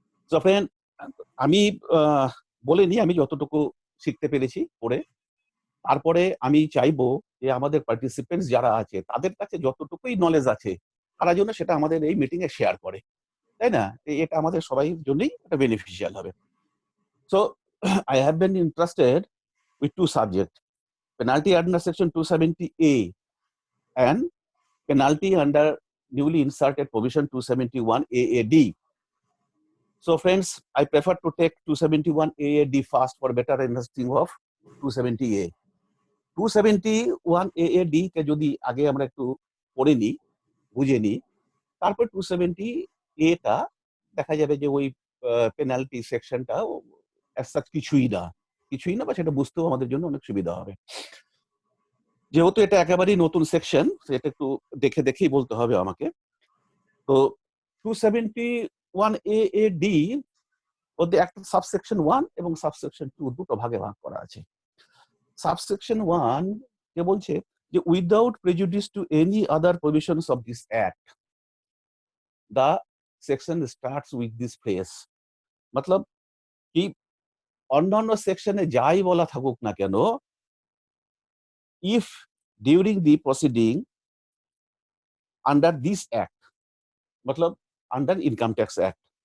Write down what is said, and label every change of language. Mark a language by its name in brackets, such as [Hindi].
[Bangla] So friend, আমি বলিনি, আমি যতটুকু শিখতে পেরেছি পড়ে। তারপরে আমি চাইবো যে আমাদের পার্টিসিপেন্টস যারা আছে তাদের কাছে যতটুকুই নলেজ আছে তারা যেন সেটা আমাদের এই মিটিং এ শেয়ার করে, তাই না? এটা আমাদের সবাই জন্যই একটা বেনিফিশিয়াল হবে। [English] So I have been interested with two subjects, penalty under section 270A and penalty under newly inserted provision 271 AAD. So friends, I prefer to take 271 AAD first for better understanding of 270A. [Bangla] 271 AAD কে যদি আগে আমরা একটু পড়ে নিই, বুঝে নিই, তারপর 270A টা দেখা যাবে যে ওই পেনাল্টি সেকশনটা কিছুই না, বা সেটা বুঝতেও আমাদের জন্য অনেক সুবিধা হবে। যেহেতু এটা একেবারেই নতুন সেকশন, সেটা একটু দেখেই বলতে হবে আমাকে। তো 271 AAD ওদের একটা সাবসেকশন 1 এবং সাবসেকশন 2 দুটো ভাগে ভাগ করা আছে। সাবসেকশন 1 কে বলছে যে [English] Without prejudice to any other provisions of this act the section starts with this phrase. [Bangla] মতলব কি অন্যান্য সেকশনে যাই বলা থাকুক না কেন, [English] if during the proceeding under this act, matlab under Income Tax Act,